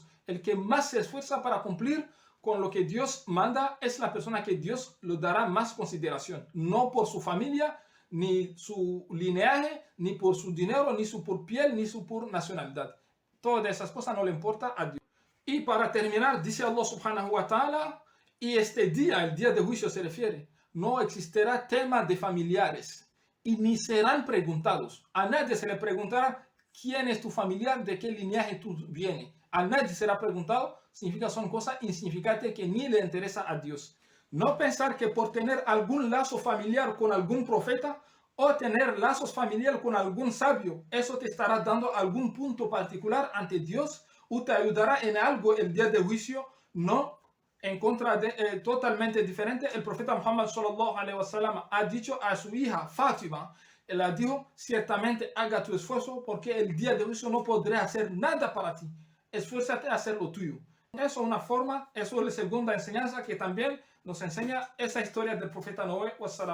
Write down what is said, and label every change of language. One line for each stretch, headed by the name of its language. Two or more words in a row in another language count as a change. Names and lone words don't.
Spanish: El que más se esfuerza para cumplir con lo que Dios manda es la persona que Dios le dará más consideración. No por su familia, ni su linaje, ni por su dinero, ni su por piel, ni su por nacionalidad. Todas esas cosas no le importa a Dios. Y para terminar, dice Allah
Arabic: سبحانه وتعالى,
Spanish: y este día, el día de juicio se refiere, no existirá tema de familiares y ni serán preguntados. A nadie se le preguntará quién es tu familiar, de qué linaje tú vienes. A nadie será preguntado, significa son cosas insignificantes que ni le interesa a Dios. No pensar que por tener algún lazo familiar con algún profeta o tener lazos familiares con algún sabio, eso te estará dando algún punto particular ante Dios o te ayudará en algo el día de juicio. No, en contra de totalmente diferente. El profeta Muhammad
Arabic: صلى الله عليه وسلم
Spanish: ha dicho a su hija Fátima, él le dijo, ciertamente haga tu esfuerzo porque el día de juicio no podré hacer nada para ti. Esfuérzate a hacer lo tuyo. Eso es una forma, eso es la segunda enseñanza que también nos enseña esa historia del profeta Noé. Wassalam.